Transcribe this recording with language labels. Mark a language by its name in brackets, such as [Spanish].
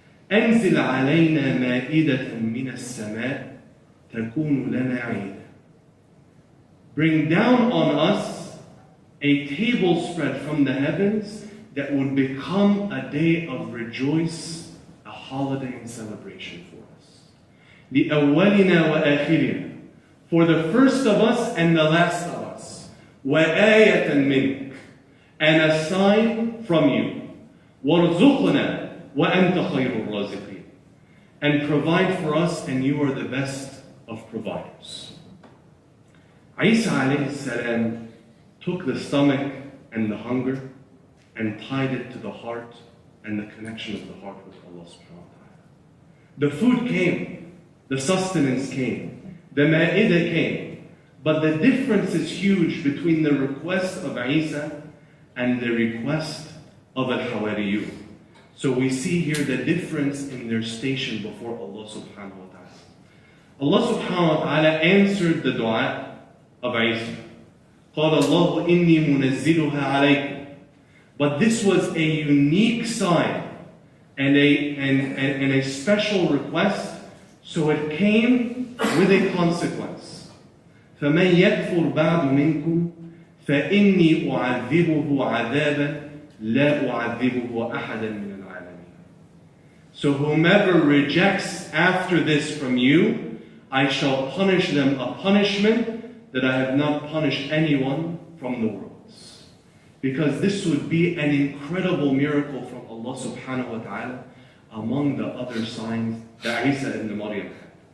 [Arabic] أنزل علينا مائدة من السماء تكون لنا عيدا. [English] Bring down on us a table spread from the heavens that would become a day of rejoice, a holiday and celebration for us. [Arabic] لأولنا وآخرنا, [English] for the first of us and the last of us. [Arabic] وآية منك, [English] and a sign from you. [Arabic] وارزقنا وأنت خير الرازقين, [English] and provide for us, and you are the best of providers. Isa alayhi salam took the stomach and the hunger and tied it to the heart and the connection of the heart with Allah subhanahu wa ta'ala. The food came, the sustenance came, the Maaedah came, but the difference is huge between the request of Isa and the request of Al-Hawariyun. So we see here the difference in their station before Allah subhanahu wa ta'ala. Allah subhanahu wa ta'ala answered the dua of Isa. [Arabic] قال الله إني منزلها عليكم. [English] But this was a unique sign and a special request, so it came with a consequence. [Arabic] فمن يكفر بعد منكم فإني أعذبه عذابا لا أعذبه أحدا من العالمين. [English] So whomever rejects after this from you, I shall punish them a punishment that I have not punished anyone from the worlds. Because this would be an incredible miracle from Allah subhanahu wa ta'ala among the other signs that Isa ibn Maryam had.